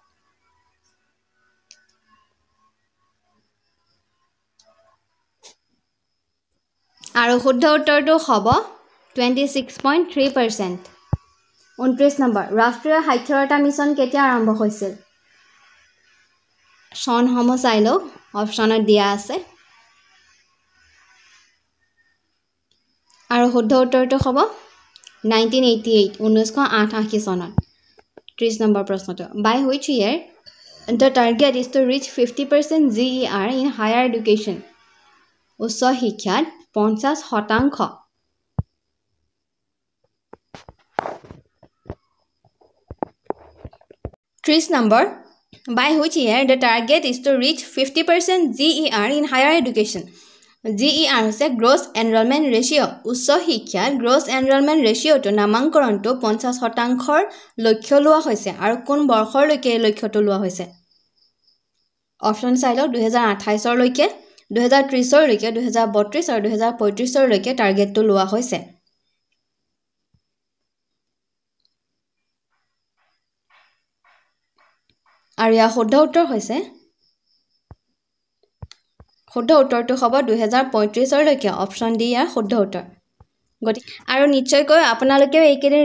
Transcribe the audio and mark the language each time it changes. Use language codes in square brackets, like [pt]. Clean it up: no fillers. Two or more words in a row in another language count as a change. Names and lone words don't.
[as] আৰু শুদ্ধ উত্তৰটো হ'ব 26.3% 29 নম্বৰ ৰাষ্ট্ৰীয় সাক্ষৰতা মিছন কেতিয়া আৰম্ভ হৈছিল চনসমূহ চাই লওক অপচনত দিয়া আছে আৰু শুদ্ধ উত্তৰটো হ'ব 1988 চনত 30 নম্বৰ প্ৰশ্নটো [en] by which year the target is to reach 50% GER in higher education [as] উচ্চ শিক্ষাত 50% [en] 30 number by which year the target is to reach 50% GER in higher education [as] GER হৈছে [en] gross enrollment ratio [as] উচ্চ শিক্ষাত [en] gross enrollment ratio [as] to নামাঙ্কৰণটো 50% লক্ষ্য লোৱা হৈছে আৰু কোন বৰ্ষলৈকে লক্ষ্যটো লোৱা হৈছে অপচন চাই লওক 2028 লৈকে 2030 লৈকে 2032 আৰু 2035 লৈকে টাৰ্গেটটো লোৱা হৈছে আৰু ইয়াৰ শুদ্ধ উত্তৰটো হ'ব 2035 লৈকে অপচন ডি ইয়াৰ শুদ্ধ উত্তৰ আৰু নিশ্চয়কৈ আপোনালোকেও এইকেইদিন